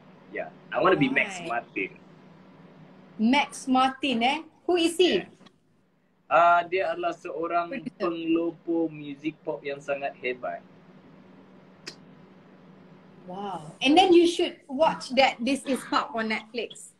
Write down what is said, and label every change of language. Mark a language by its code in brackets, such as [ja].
[en] Yeah, I want to be Max Martin. Max Martin Who is he? [ms] Dia adalah seorang pengelopo muzik pop yang sangat hebat. [en] Wow. And then you should watch that This Is Pop on Netflix.